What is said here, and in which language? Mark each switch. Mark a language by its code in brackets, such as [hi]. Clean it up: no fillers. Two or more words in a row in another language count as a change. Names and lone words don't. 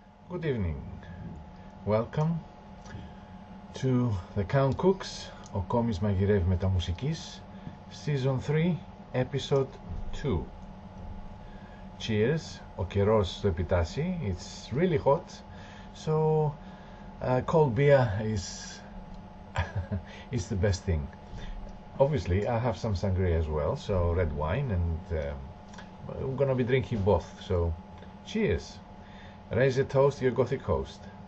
[en] Good evening. Welcome to the Count Cooks, [el] ο κόμις μαγειρεύει με τα μουσικής, [en] Season 3, Episode 2. Cheers. [el] Ο καιρός στο επιτάσσει. [en] It's really hot, so cold beer is the best thing. Obviously, I have some sangria as well, so red wine, and we're gonna be drinking both. So, cheers. Raise a toast to your Gothic host.